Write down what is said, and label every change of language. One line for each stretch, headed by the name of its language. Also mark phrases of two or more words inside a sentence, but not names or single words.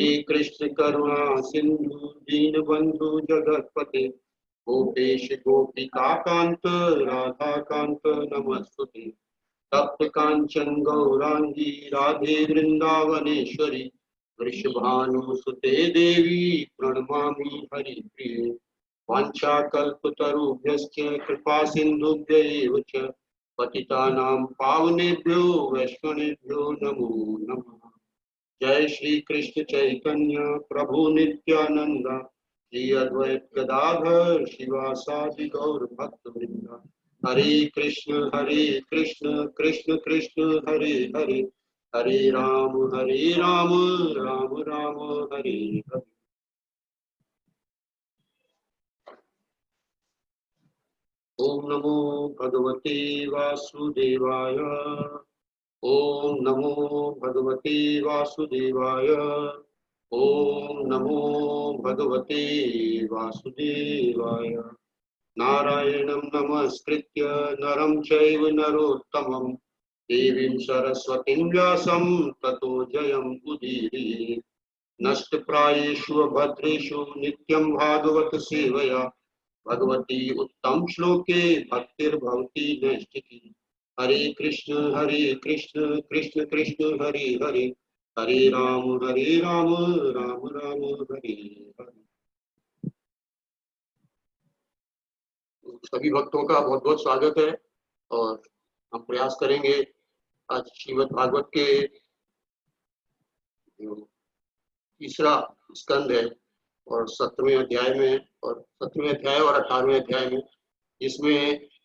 Sanskrit: कृष्ण करुणा सिंधु दीनबंधु जगत्पते गोपेश गोपिकाकांत राधाकांत नमस्तुते तप्त कांचन गौरांगी राधे वृंदावनेश्वरी वृषभानुसुते देवी प्रणमामि हरिप्रिये वाञ्छाकल्पतरुभ्यश्च कृपा सिन्धुभ्यैव च पतितानां पावनेभ्यो वैष्णवेभ्यो नमो नमः। जय श्री कृष्ण चैतन्य प्रभु नित्यानंद श्री अद्वैत गदाधर शिवासादि गौर भक्त वृंदा। हरे कृष्ण कृष्ण कृष्ण हरे हरे, हरे राम राम राम हरे हरे। ओम नमो भगवते वासुदेवाय। ओम नमो भगवते वासुदेवाय। ओम नमो भगवते वासुदेवाय। नारायणं नमस्कृत्य नरं चैव नरोत्तमं देवीं सरस्वतीं व्यासं ततो जयं उदीरयेत्। नष्टप्रायेषु भद्रेषु नित्यं भागवत सेवया भगवती उत्तम श्लोके भक्तिर्भवति नैष्ठिकी। हरे कृष्ण कृष्ण कृष्ण हरे हरे, हरे राम राम राम हरे हरे।
Hindi: सभी भक्तों का बहुत बहुत स्वागत है। और हम प्रयास करेंगे आज श्रीमद् भागवत के जो तीसरा स्कंद है और 17वें अध्याय में, और 17वें अध्याय और 18वें अध्याय में, जिसमें